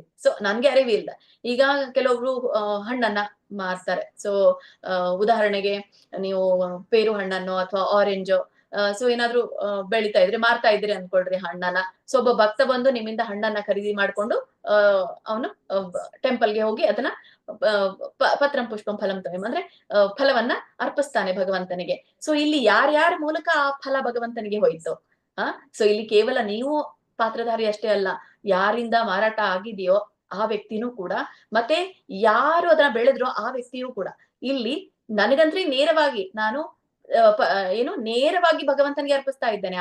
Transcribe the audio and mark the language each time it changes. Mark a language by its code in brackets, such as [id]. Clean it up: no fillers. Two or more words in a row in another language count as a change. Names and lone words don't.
[kn] ಸೊ ನನ್ಗೆ ಅರಿವಿಲ್ಲ. ಈಗ ಕೆಲವೊಬ್ರು ಹಣ್ಣನ್ನ ಮಾರ್ತಾರೆ. ಸೊ ಉದಾಹರಣೆಗೆ ನೀವು ಪೇರು ಹಣ್ಣನ್ನು ಅಥವಾ ಆರೆಂಜು ಸೊ ಏನಾದ್ರು ಬೆಳಿತಾ ಇದ್ರಿ, ಮಾರ್ತಾ ಇದ್ರಿ ಅನ್ಕೊಳ್ರಿ ಹಣ್ಣನ್ನ. ಸೊ ಒಬ್ಬ ಭಕ್ತ ಬಂದು ನಿಮ್ಮಿಂದ ಹಣ್ಣನ್ನ ಖರೀದಿ ಮಾಡ್ಕೊಂಡು ಅವನು ಟೆಂಪಲ್ಗೆ ಹೋಗಿ ಅದನ್ನ [sa] ಪತ್ರಂ ಪುಷ್ಪಂ ಫಲಂ ತೋಯಂ [kn] ಅಂದ್ರೆ ಫಲವನ್ನ ಅರ್ಪಿಸ್ತಾನೆ ಭಗವಂತನಿಗೆ. ಸೊ ಇಲ್ಲಿ ಯಾರ್ಯಾರ ಮೂಲಕ ಆ ಫಲ ಭಗವಂತನಿಗೆ ಹೋಯ್ತು. ಸೊ ಇಲ್ಲಿ ಕೇವಲ ನೀವು ಪಾತ್ರಧಾರಿ ಅಷ್ಟೇ ಅಲ್ಲ, ಯಾರಿಂದ ಮಾರಾಟ ಆಗಿದೆಯೋ ಆ ವ್ಯಕ್ತಿನೂ ಕೂಡ, ಮತ್ತೆ ಯಾರು ಅದನ್ನ ಬೆಳೆದ್ರೋ ಆ ವ್ಯಕ್ತಿಯೂ ಕೂಡ. ಇಲ್ಲಿ ನನಗಂದ್ರೆ ನೇರವಾಗಿ ನಾನು ನೇರವಾಗಿ ಭಗವಂತನಿಗೆ ಅರ್ಪಿಸ್ತಾ ಇದ್ದೇನೆ.